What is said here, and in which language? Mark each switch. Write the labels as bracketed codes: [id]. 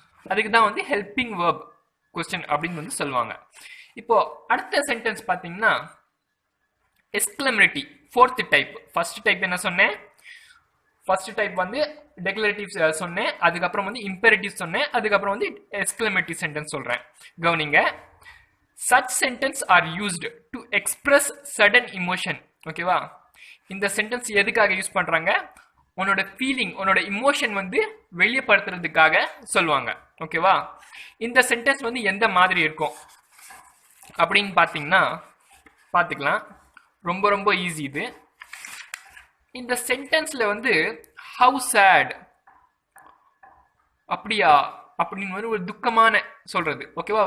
[ta] அதுக்கு தான் வந்து ஹெல்பிங் வேர்ப் கொஸ்டின் அப்படின்னு வந்து சொல்லுவாங்க. இப்போ அடுத்த சென்டென்ஸ் பாத்தீங்கன்னா exclamatory, fourth type. First type என்ன சொன்னேன்? ஃபர்ஸ்ட் டைப் வந்து டெக்ளரேட்டிவ் சொன்னேன், அதுக்கப்புறம் வந்து இம்பெரேட்டிவ் சொன்னேன், அதுக்கப்புறம் வந்து எக்ஸ்கிளமேட்டரி சென்டென்ஸ் சொல்றேன். கவனிங்க. [en] such sentence are used to express sudden emotion. [ta] ஓகேவா? இந்த சென்டென்ஸ் எதுக்காக யூஸ் பண்றாங்க? உன்னோட ஃபீலிங் உன்னோட இமோஷன் வந்து வெளியப்படுத்துறதுக்காக சொல்லுவாங்க. ஓகேவா? இந்த சென்டென்ஸ் வந்து எந்த மாதிரி இருக்கும் அப்படின்னு பார்த்தீங்கன்னா பார்த்துக்கலாம். ரொம்ப ரொம்ப ஈஸி இது. இந்த சென்டென்ஸ்ல வந்து [en] how sad [ta] அப்படியா அப்படின்னு வந்து ஒரு துக்கமான சொல்றது. ஓகேவா?